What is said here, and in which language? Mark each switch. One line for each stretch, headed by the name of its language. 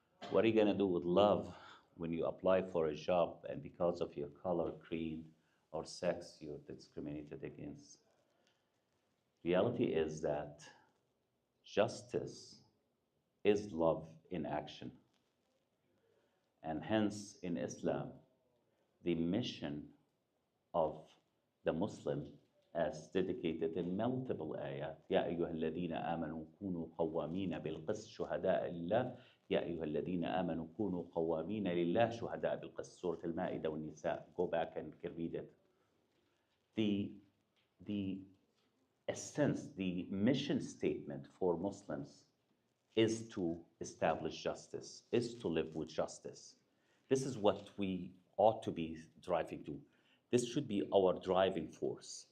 English: What are you going to do with love when you apply for a job and because of your color, creed, or sex, you're discriminated against? Reality is that justice is love in action. And hence, in Islam, the mission of the Muslim, as dedicated in multiple ayat,
Arabic: يا أيها الذين آمنوا كونوا قوامين بالقسط شهداء لله يا أيها الذين آمنوا كونوا قوامين لله شهداء بالقسط.
English: Surah Al-Ma'idah والنساء. Go back and read it. The essence, the mission statement for Muslims is to establish justice, is to live with justice. This is what we ought to be driving to. This should be our driving force.